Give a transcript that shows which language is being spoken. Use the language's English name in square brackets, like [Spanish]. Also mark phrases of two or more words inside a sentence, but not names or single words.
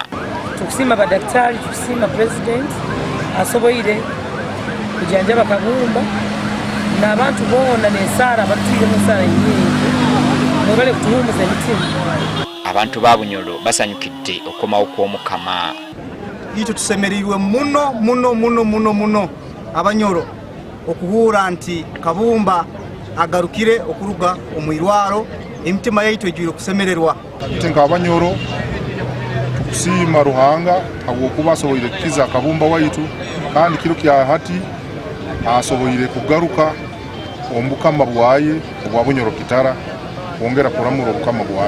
[Nyoro] Tukusiima badaktari, tukusiima president asoboire kujjanjaba kabumba n'abantu boona n'ensaara abatuire mu nsaara nnyingi mwebale kutuwumuza emitima. Abantu ba Bunyoro basanyukidde okukomawo kw'omukama. Ito tusemerirwe muno Abanyoro okuhuura nti kabumba agarukire okuruga omwirwaro emitima yaitu ejwire kusemererwa. Nka Abanyoro tukusiima Ruhanga habwokuba asoboire kukiza kabumba waitu kandi kiro kya hati asoboire kugaruka omubukama bwaye obwa Bunyoro kitara wongera kuramura obukama bwaye.